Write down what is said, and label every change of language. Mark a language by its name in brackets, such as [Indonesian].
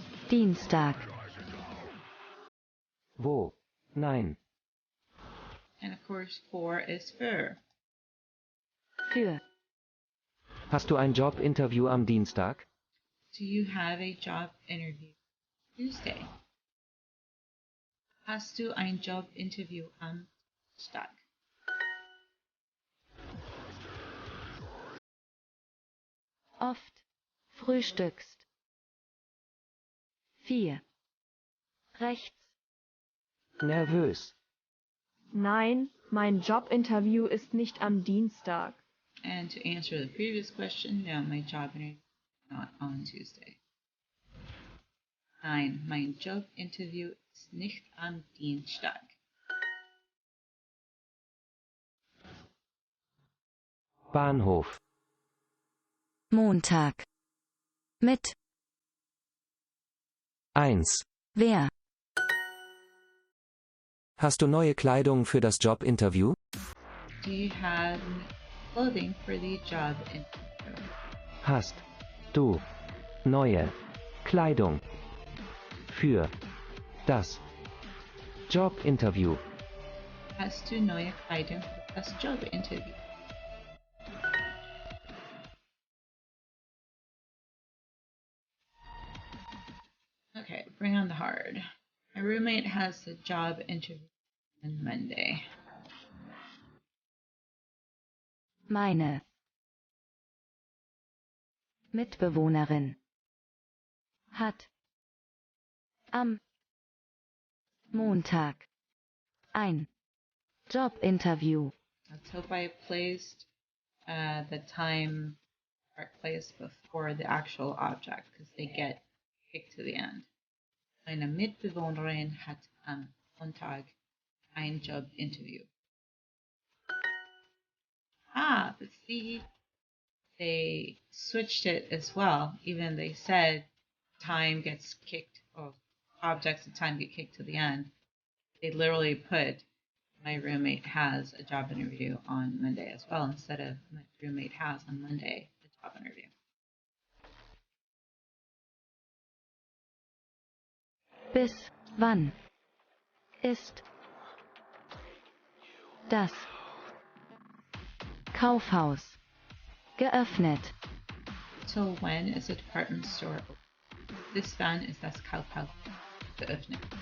[German] Dienstag. Wo? Nein. [English] And of course, for is für. [German] Für. Hast du ein Jobinterview am Dienstag? [English] Do you have a job interview Tuesday? [German] Hast du ein Jobinterview am Dienstag? Oft. Frühstückst. 4. Rechts. Nervös. Nein, mein Jobinterview ist nicht am Dienstag. [English] And to answer the previous question, no, my job interview is not on Tuesday. [German] Nein, mein Jobinterview ist nicht am Dienstag. Bahnhof. Montag. Mit. 1. Wer? Hast du neue Kleidung für das Jobinterview? [English] Do you have clothing for the job interview? [German] Hast du neue Kleidung für das Jobinterview? Hast du neue Kleidung für das Jobinterview? [English] Okay, bring on the hard. My roommate has a job interview on Monday. [German] Meine. Mitbewohnerin. Hat. Am. Montag. Ein. Jobinterview. [English] Let's hope I placed the time or place before the actual object because they get kicked to the end. [German] Meine Mitbewohnerin hat am Montag ein Jobinterview. [English] Ah, but see, they switched it as well. Even they said time gets kicked, or objects of time get kicked to the end. They literally put my roommate has a job interview on Monday as well, instead of my roommate has on Monday a job interview. [German] Bis wann ist das Kaufhaus geöffnet? [English] Till when is the department store open? [German] Bis wann ist das Kaufhaus geöffnet?